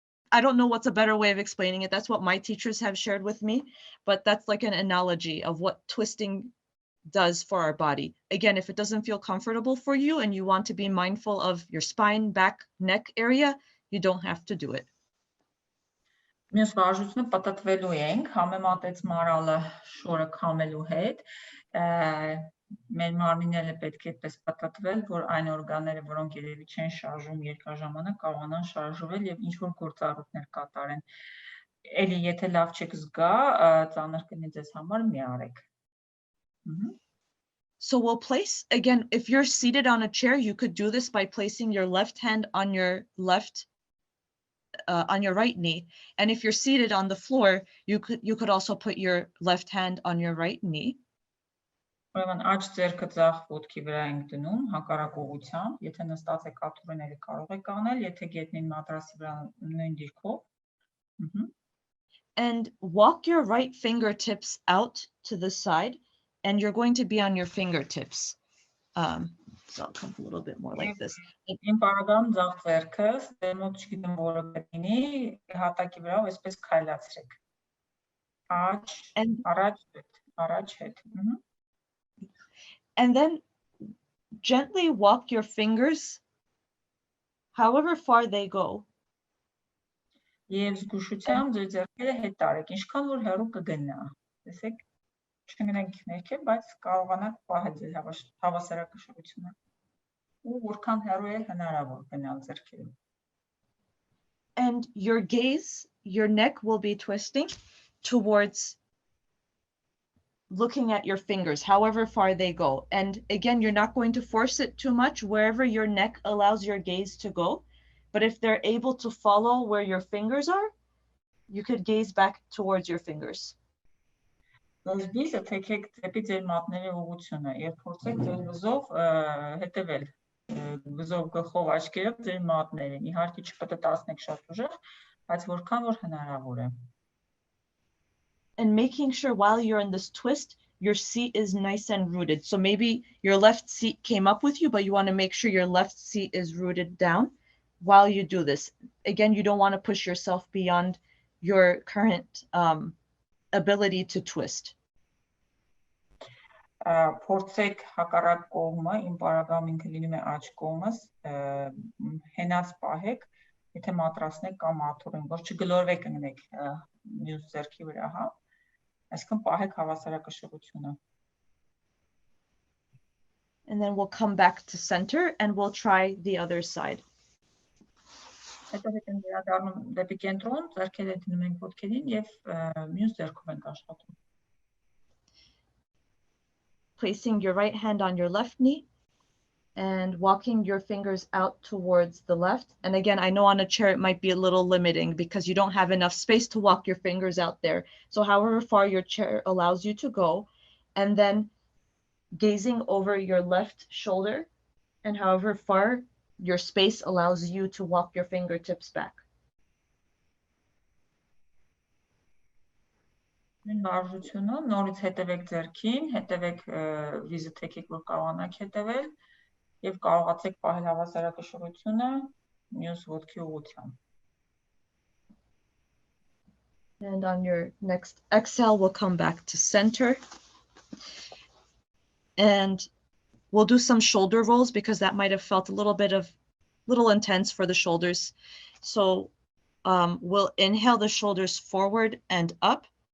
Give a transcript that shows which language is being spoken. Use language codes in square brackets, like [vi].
[en] I don't know what's a better way of explaining it. That's what my teachers have shared with me, but that's like an analogy of what twisting does for our body. Again, if it doesn't feel comfortable for you and you want to be mindful of your spine, back, neck area, you don't have to do it. [hy] Մյուս վարժությունը պատտվելու ենք, համեմատեց Մարալը շորը քամելու հետ, մեր մարմինները պետք է այդպես պատտվել, որ այն օրգանները, որոնք երևի չեն շարժում երկար ժամանակ, կարողանան շարժվել եւ ինչ-որ գործառույթներ կատարեն։ Էլի եթե լավ չեք զգա, ծանր կլինի ձեզ համար, մի արեք։ [en] So we'll place, again, if you're seated on a chair, you could do this by placing your left hand on your right knee. And if you're seated on the floor, you could also put your left hand on your right knee. [hy] Ուրեմն աջ ձեռքը ձախ ոտքի վրա ենք դնում, հակառակ ուղղությամբ, եթե նստած եք աթոռների կարող եք անել, եթե գետնին մատրասի վրա նույն դիրքով։ [en] And walk your right fingertips out to the side, and you're going to be on your fingertips. So I'll come a little bit more like this. [hy] Իմ բարագամ ձախ ձեռքը, ստեմոտ չգիտեմ որը կտինի, հատակի վրա այսպես քայլացրեք։ Առաջ հետ։ [en] And then gently walk your fingers however far they go. [hy] Եվ զգուշությամբ ձեր ձեռքերը հետ տարեք, ինչքան որ հեռու կգնա։ Տեսեք։ չգնանք ներքև, բայց կարողանանք պահել ձեր հավասարակշռությունը։ Ու որքան հեռու է հնարավոր գնալ ձեռքերում։ [en] And your gaze, your neck will be twisting towards looking at your fingers, however far they go. And again, you're not going to force it too much wherever your neck allows your gaze to go. But if they're able to follow where your fingers are, you could gaze back towards your fingers. [hy] Գիզը թեքեք դեպի ձեր մատների ուղղությունը եւ փորձեք ձեր վզով հետեւել վզով գլխով աչքերով ձեր մատներին։ Իհարկե չպտտացնեք շատ ուժեղ, բայց որքան որ հնարավոր է։ [en] And making sure while you're in this twist, your seat is nice and rooted. So maybe your left seat came up with you, but you want to make sure your left seat is rooted down while you do this. Again, you don't want to push yourself beyond your current ability to twist. [hy] Փորձեք հակառակ կողմը, իմ պարագայում ինքը լինում է աջ կողմս, հենած պահեք, եթե մատրացնեք կամ աթոռին, որ չգլորվեք ընկնեք մյուս ձեռքի վրա, հա։ Այսինքն պահեք հավասարակշռությունը։ [en] And then we'll come back to center and we'll try the other side. [hy] Հետո հետո վերադառնում դեպի կենտրոն, ձեռքերը դնում ենք ոտքերին եւ մյուս ձեռքով ենք աշխատում։ [en] Placing your right hand on your left knee and walking your fingers out towards the left. And again, I know on a chair it might be a little limiting because you don't have enough space to walk your fingers out there. So however far your chair allows you to go, and then gazing over your left shoulder, and however far your space allows you to walk your fingertips back. [hy] Վարժությունը, նորից հետևեք ձեռքին, հետևեք վիզը թեքեք, որ կարողանաք հետևել եւ կարողացեք պահել հավասարակշռությունը մյուս ոտքի ուղղությամբ։ [en] And on your next exhale, we'll come back to center. And we'll do some shoulder rolls because that might have felt a little intense for the shoulders. So we'll inhale the shoulders forward and up.